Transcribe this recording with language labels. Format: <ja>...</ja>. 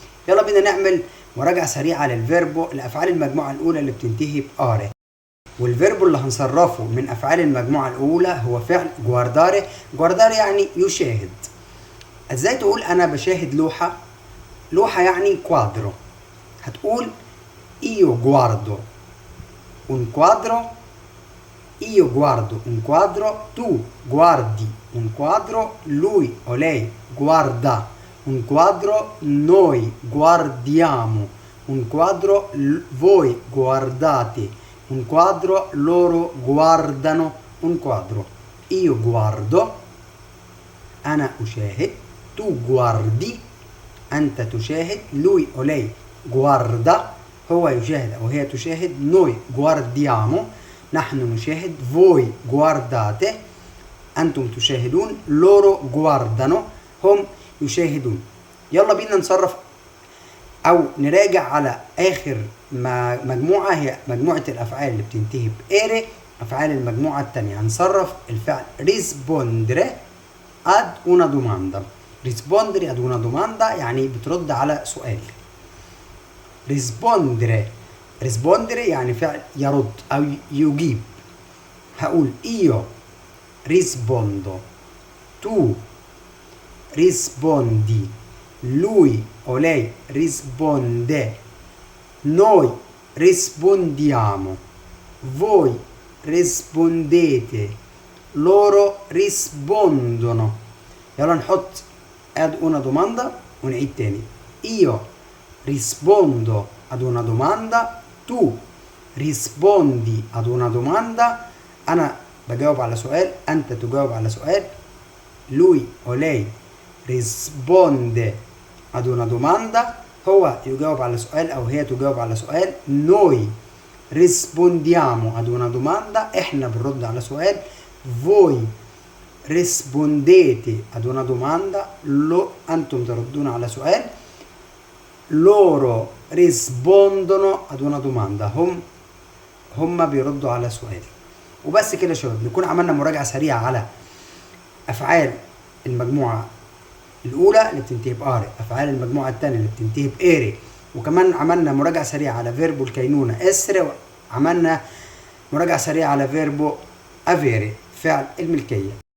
<ar>يلا بينا نعمل مراجعة سريعة للفيربو لأفعال المجموعة الأولى اللي بتنتهي بآري. والفيربو اللي هنصرفه من أفعال المجموعة الأولى هو فعل جوارداري. جوارداري يعني يشاهد. ازاي تقول أنا بشاهد لوحة؟ لوحة يعني كوادرو. هتقول</ar> <it>io guardo un quadro, io guardo un quadro, tu guardi un quadro, lui o lei guarda un quadro, noi guardiamo un quadro, voi guardate un quadro, loro guardano un quadro. Io guardo</it> <ar>أنا أشاهد،</ar> <it>tu guardi</it> <ar>أنت تشاهد،</ar> <it>lui o lei guarda</it> <ar>هو يشاهد أو هي تشاهد،</ar> <it>noi guardiamo</it> <ar>نحن نشاهد،</ar> <it>voi guardate</it> <ar>أنتم تشاهدون،</ar> <it>loro guardano</it> <ar>هم يشاهدون. يلا بينا نصرف أو نراجع على آخر مجموعة، هي مجموعة الأفعال اللي بتنتهي بإيري، أفعال المجموعة التانية. هنصرف الفعل</ar> <it>rispondere ad una domanda. rispondere ad una domanda</it> <ar>يعني بترد على سؤال.</ar> <it>rispondere</it> <ar>يعني فعل يرد أو يجيب. هقول</ar> <it>io rispondo, tu rispondi, lui o lei risponde, noi rispondiamo, voi rispondete, loro rispondono.</it> <ar>يلا نحط</ar> <it>ad una domanda</it> <ar>ونعيد تاني.</ar> <it>io rispondo ad una domanda, tu rispondi ad una domanda</it> <ar>أنا بجاوب على سؤال، أنت تجاوب على سؤال،</ar> <it>lui o lei risponde ad una domanda</it> <ar>هو يجاوب على سؤال أو هي تجاوب على سؤال،</ar> <it>noi rispondiamo ad una domanda</it> <ar>إحنا بنرد على سؤال،</ar> <it>voi rispondete ad una domanda</it> <ar>أنتم تردون على سؤال،</ar> <it>loro rispondono ad una domanda.</it> <ar>هم بيردوا على سؤال. وبس كده يا شباب، نكون عملنا مراجعة سريعة على أفعال المجموعة الأولى اللي بتنتهي بآري، أفعال المجموعة الثانية اللي بتنتهي بإيري، وكمان عملنا مراجعة سريعة على فيربو الكينونة إسر، وعملنا مراجعة سريعة على فيربو أفيري فعل الملكية.</ar>